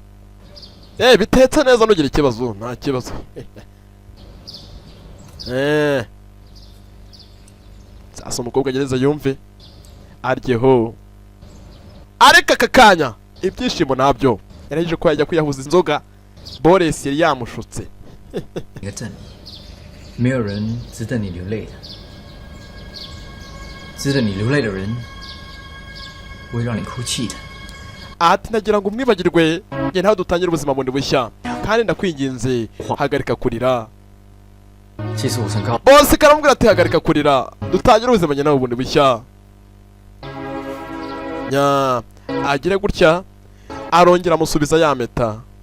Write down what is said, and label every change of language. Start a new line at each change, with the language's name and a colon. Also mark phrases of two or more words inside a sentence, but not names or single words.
Kinyarwanda: Bitetse neza nugira ikibazo, nta kibazo. Sasa umukobwa agereza yumve aryeho. Areka kakanya ibyishimo nabyo yaraje ko yajya kwiyahuza inzoga. Knowless yari yamushutse.
Chinese: 一个镇里，没有人值得你流泪的，值得你流泪的人，不会让你哭泣的。
Kinyarwanda: Ati nagira ngo umwibagirwe nge ntaho dutangira ubuzima bundi bushya, kandi ndakwinginze hagarika kurira. Bose karamubwira ati hagarika kurira dutangira ubuzima nge naho bundi bushya. Nya agire gutya arongera amusubiza ya meta.